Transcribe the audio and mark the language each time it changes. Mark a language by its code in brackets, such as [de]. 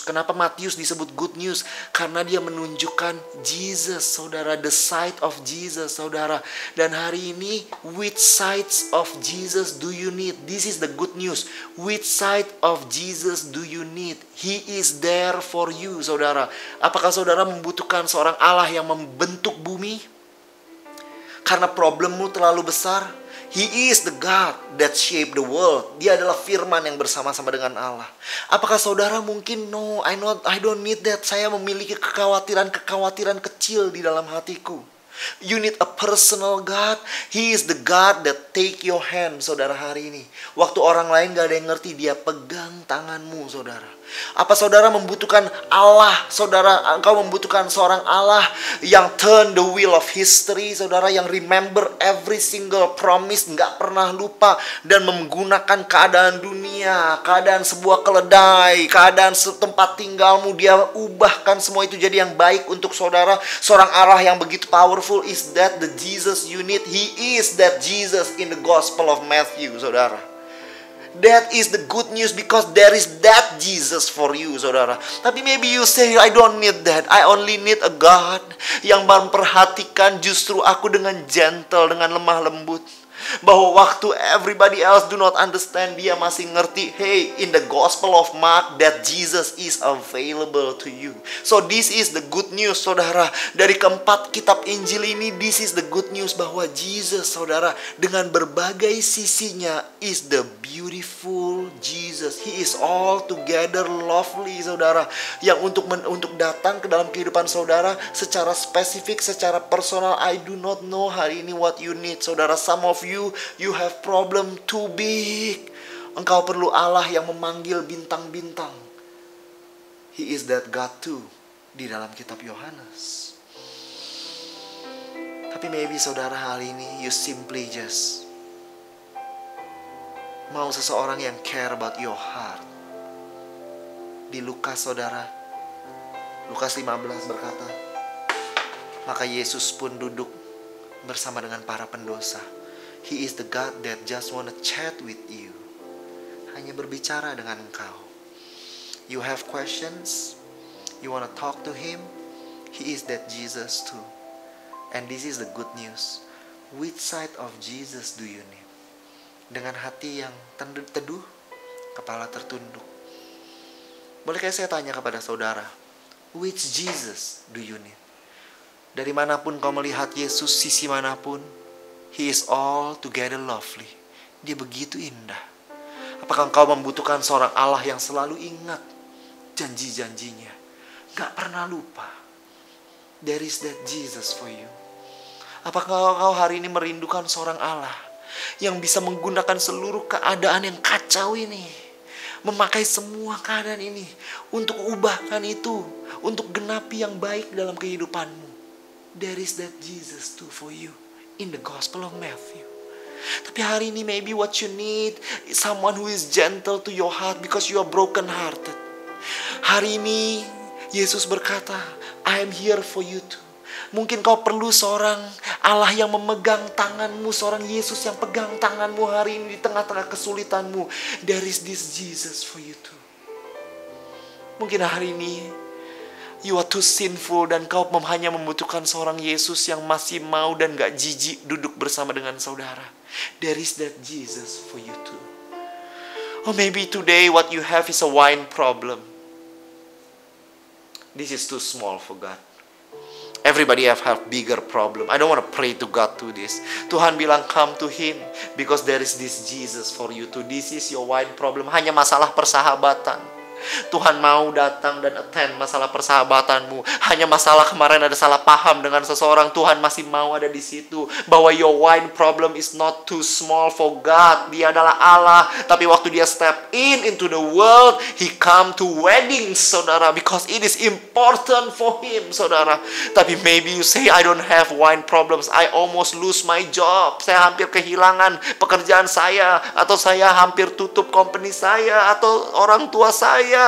[id] Kenapa Matius disebut good news? Karena dia menunjukkan Jesus, saudara, [en] the side of Jesus, [id] saudara. Dan hari ini, [en] which sides of Jesus do you need? This is the good news. Which side of Jesus do you need? He is there for you, saudara. [id] Apakah saudara membutuhkan seorang Allah yang membentuk bumi? Karena problemmu terlalu besar. [en] He is the God that shaped the world. [id] Dia adalah firman yang bersama-sama dengan Allah. Apakah saudara mungkin, [en] no, I don't need that. [id] Saya memiliki kekhawatiran kecil di dalam hatiku. [en] You need a personal God. He is the God that take your hand, saudara, [id] hari ini. Waktu orang lain gak ada yang ngerti, dia pegang tanganmu, saudara. Apa saudara membutuhkan Allah, saudara? Engkau membutuhkan seorang Allah yang [en] turn the wheel of history, [id] saudara, yang [en] remember every single promise, [id] gak pernah lupa, dan menggunakan keadaan dunia, keadaan sebuah keledai, keadaan tempat tinggalmu, dia ubahkan semua itu jadi yang baik untuk saudara. Seorang Allah yang begitu powerful. [en] Is that the Jesus you need? He is that Jesus in the Gospel of Matthew, saudara. That is the good news because there is that Jesus for you, saudara. [id] Tapi [en] maybe you say, I don't need that. I only need a God [id] yang memperhatikan justru aku dengan gentle, dengan lemah lembut. Bahwa waktu [en] everybody else do not understand, [id] dia masih ngerti, [en] hey, in the Gospel of Mark, that Jesus is available to you. So this is the good news, saudara. [id] Dari keempat kitab Injil ini, [en] this is the good news bahwa Jesus, saudara, [id] dengan berbagai sisinya [en] is the beautiful Jesus. He is altogether lovely, [id] saudara. Yang untuk datang ke dalam kehidupan saudara secara spesifik, secara personal. [en] I do not know [id] hari ini [en] what you need, saudara. Some of you have problem too big. [id] Engkau perlu Allah yang memanggil bintang-bintang. [en] He is that God too [id] di dalam kitab Yohanes. Tapi [en] maybe saudara hari ini you simply just [id] mau seseorang yang [en] care about your heart. [id] Di Lukas, saudara, Lukas 15 berkata, maka Yesus pun duduk bersama dengan para pendosa. [en] He is the God that just wanna chat with you. [id] Hanya berbicara dengan engkau. [en] You have questions, you wanna talk to Him. He is that Jesus too. And this is the good news. Which side of Jesus do you need? [id] Dengan hati yang teduh, kepala tertunduk. Bolehkah saya tanya kepada saudara, [en] which Jesus do you need? [id] Dari manapun kau melihat Yesus, sisi manapun, [en] He is altogether lovely. [id] Dia begitu indah. Apakah engkau membutuhkan seorang Allah yang selalu ingat janji-janjinya, gak pernah lupa? [en] There is that Jesus for you. [id] Apakah engkau hari ini merindukan seorang Allah yang bisa menggunakan seluruh keadaan yang kacau ini, memakai semua keadaan ini untuk ubahkan itu, untuk genapi yang baik dalam kehidupanmu? [en] There is that Jesus too for you in the Gospel of Matthew. [id] Tapi hari ini [en] maybe what you need is someone who is gentle to your heart because you are broken hearted. [id] Hari ini Yesus berkata, [en] I am here for you too. [id] Mungkin kau perlu seorang Allah yang memegang tanganmu, seorang Yesus yang pegang tanganmu hari ini di tengah-tengah kesulitanmu. [en] There is this Jesus for you too. [id] Mungkin hari ini [en] you are too sinful [id] dan kau hanya membutuhkan seorang Yesus yang masih mau dan gak jijik duduk bersama dengan saudara. [en] There is that Jesus for you too. Or maybe today what you have is a wine problem. This is too small for God. Everybody have bigger problem. I don't want to pray to God to this. [id] Tuhan bilang [en] come to Him because there is this Jesus for you too. This is your wine problem. [id] Hanya masalah persahabatan. Tuhan mau datang dan attend masalah persahabatanmu. Hanya masalah kemarin ada salah paham dengan seseorang, Tuhan masih mau ada di situ. [en] Bahwa your wine problem is not too small for God. [id] Dia adalah Allah. Tapi waktu dia [en] step into the world, he come to weddings, saudara, because it is important for him, saudara. Tapi maybe you say, I don't have wine problems. I almost lose my job. [id] Saya hampir kehilangan pekerjaan saya, atau saya hampir tutup company saya, atau orang tua saya.